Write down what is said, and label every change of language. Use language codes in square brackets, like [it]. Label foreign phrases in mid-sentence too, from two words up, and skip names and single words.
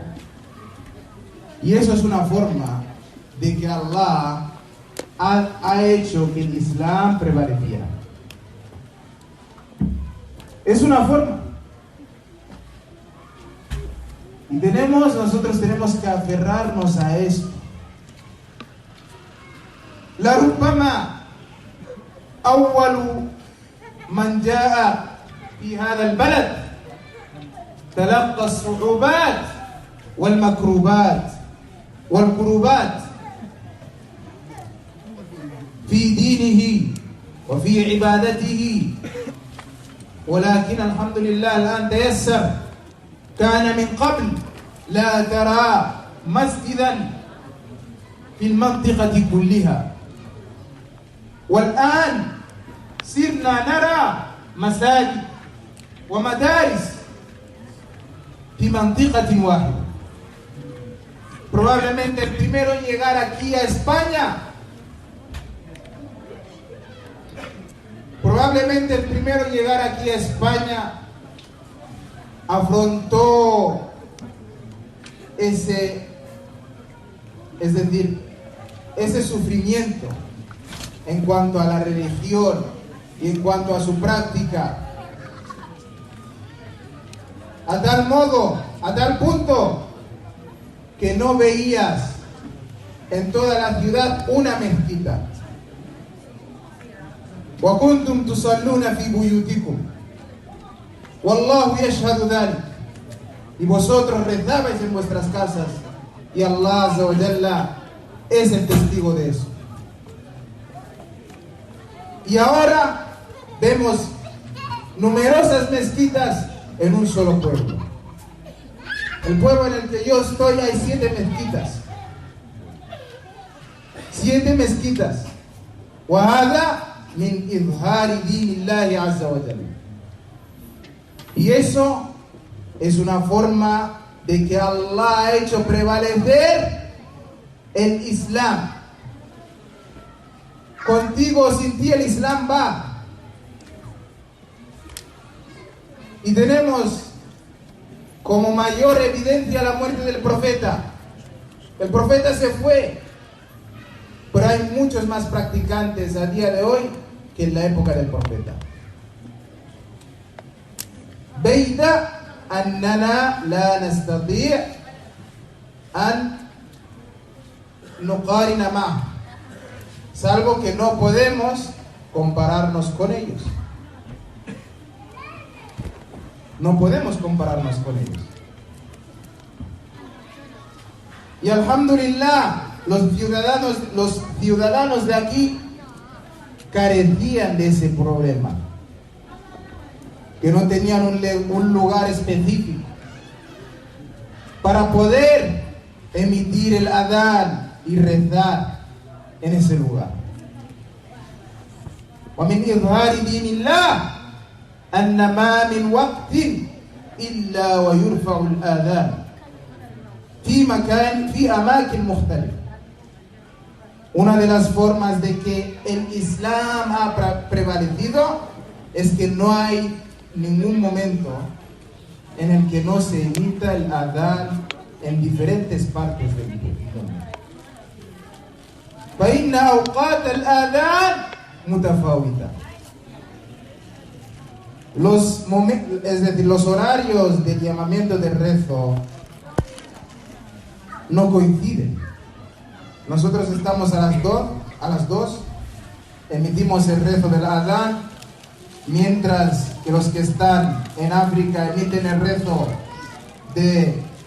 [es] Y eso es una forma de que Allah ha hecho que el Islam prevaleciera. Es una forma. Y nosotros tenemos que aferrarnos a esto. [ar] لربما أول من جاء في هذا البلد تلقى الصعوبات والمكروبات والكروبات في دينه وفي عبادته ولكن الحمد لله الآن تيسر. كان من قبل لا ترى مسجدا في المنطقة كلها، والآن صرنا نرى مساجد ومدارس في منطقة واحدة. [es] Probablemente el primero en llegar aquí a España, afrontó ese sufrimiento en cuanto a la religión y en cuanto a su práctica, a tal punto que no veías en toda la ciudad una mezquita. [ar] وَكُنْتُمْ تُصَلُّونَ فِي بُيُوتِكُمْ وَاللَّهُ يَشْهَدُ ذَلِكَ. [es] Y vosotros rezabais en vuestras casas, y Allah [ar] عز وجل [es] es el testigo de eso. Y ahora vemos numerosas mezquitas en un solo pueblo. El pueblo en el que yo estoy hay 7 mezquitas. 7 mezquitas. [ar] وَهَذَا من إظهار دين الله عز وجل. [es] Y eso es una forma de que Allah ha hecho prevalecer el Islam. Contigo o sin ti el Islam va. Y tenemos como mayor evidencia la muerte del profeta. El profeta se fue, pero hay muchos más practicantes a día de hoy que en la época del profeta. [ar] Beida أننا لا نستطيع أن نقارن معه, [es] salvo que no podemos compararnos con ellos. No podemos compararnos con ellos. Y alhamdulillah, los ciudadanos de aquí carecían de ese problema, que no tenían un lugar específico para poder emitir el adán y rezar en ese lugar. [ar] ومن إظهار دين الله أن ما من وقت إلا ويرفع الآذان في أماكن مختلفة. [es] Una de las formas de que el Islam ha prevalecido es que no hay ningún momento en el que no se emita el adán en diferentes partes del mundo. [ar] فإن أوقات الآذان متفاوتة. [es] Es decir, los horarios del llamamiento de rezo no coinciden. Nosotros estamos a las 2, emitimos el rezo del adán, mientras que los que están en África emiten el rezo de,